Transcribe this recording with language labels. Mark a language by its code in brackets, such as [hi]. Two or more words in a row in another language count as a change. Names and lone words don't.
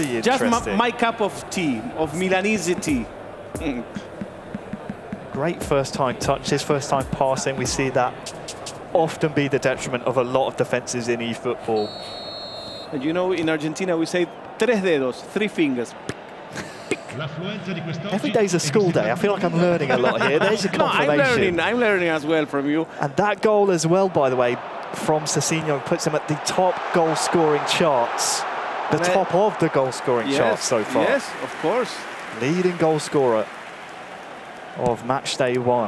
[en] just interesting. my cup of tea, of Milanese tea. Great first time touches, first time passing. We see that often be the detriment of a lot of defenses in eFootball. And you know, in Argentina we say [es] tres dedos, [en] 3 fingers. [it] L'affluenza di quest'oggi [en] Every day's a school day. I feel like I'm learning a lot here. There's a No, confirmation. I'm learning as well from you. And that goal as well, by the way, from Sassinho puts him at the top goal-scoring charts. The top of the goal-scoring charts so far. Yes, of course. Leading goal scorer of Matchday 1.